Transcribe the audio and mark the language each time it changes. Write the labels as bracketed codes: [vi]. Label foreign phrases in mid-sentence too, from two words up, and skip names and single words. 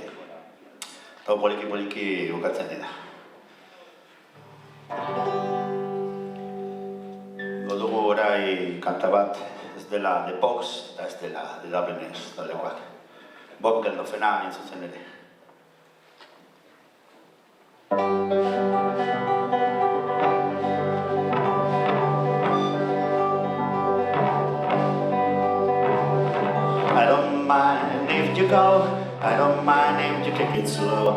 [eu] Eta poliki bukatzen dira. Godugu orai kanta bat, ez dela The Pox, eta ez dela The Dubliners taldekoak. Bob Geldofena hain zuzen ere. [en] I don't mind if you kick it slow.